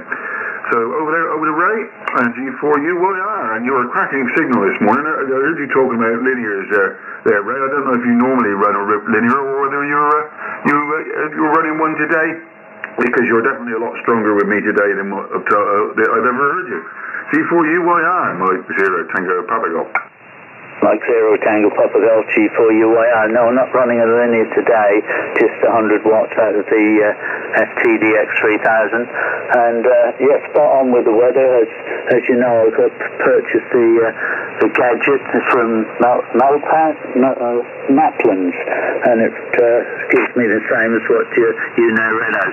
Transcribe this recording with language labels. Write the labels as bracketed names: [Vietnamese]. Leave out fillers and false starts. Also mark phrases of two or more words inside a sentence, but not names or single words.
[English] So over the Ray, G4UYR, and you're a cracking signal this morning. I heard you talking about linears there, Ray. I don't know if you normally run a linear or whether you're running one today, because you're definitely a lot stronger with me today than what I've ever heard you. G4UYR, Mike 0 Tango Papa Golf. Mike 0 Tango Papa Golf, G4UYR. No, I'm not running a linear today, just 100 watts out of the FTDX 3000. And yeah, spot on with the weather. As you know, I've purchased the gadget from Maplins, and it gives me the same as what you now read out.